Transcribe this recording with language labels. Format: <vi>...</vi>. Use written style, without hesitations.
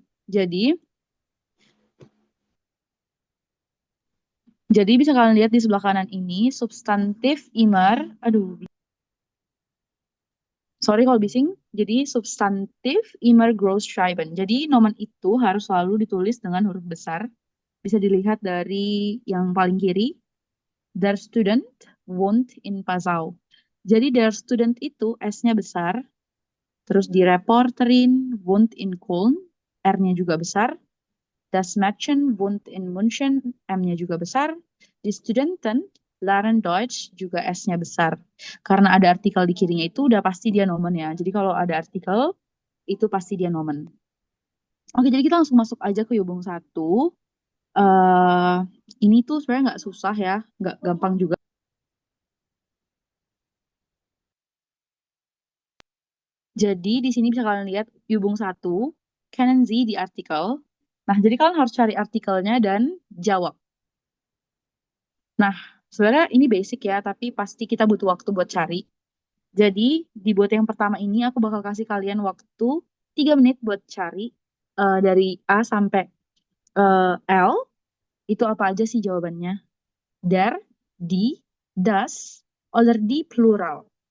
<id>Jadi, jadi bisa kalian lihat di sebelah kanan ini, substantif imer, aduh, sorry kalau bising.</id> <de>Jadi substantif immer groß schreiben.</de> <id>Jadi nomen itu harus selalu ditulis dengan huruf besar. Bisa dilihat dari yang paling kiri.</id> <de>Der Student wohnt in Passau.</de> <id>Jadi der Student itu S-nya besar.</id> <de>Terus die Reporterin wohnt in Köln.</de> <id>R-nya juga besar.</id> <de>Das Mädchen wohnt in München,</de> <id>M-nya juga besar.</id> <de>Die Studenten lernen Deutsch,</de> <id>juga S-nya besar. Karena ada artikel di kirinya itu udah pasti dia nomen ya. Jadi kalau ada artikel, itu pasti dia nomen. Oke, jadi kita langsung masuk aja ke Yubung satu. eh ini tuh sebenarnya nggak susah ya, nggak gampang juga. Jadi di sini bisa kalian lihat Yubung satu,</id> <de>kennen Sie</de> <id>di artikel. Nah, jadi kalian harus cari artikelnya dan jawab. Nah, sebenarnya ini basic ya, tapi pasti kita butuh waktu buat cari. Jadi, dibuat yang pertama ini aku bakal kasih kalian waktu 3 menit buat cari dari A sampai L, itu apa aja sih jawabannya.</id> <de>Der, die, das, oder die plural.</de>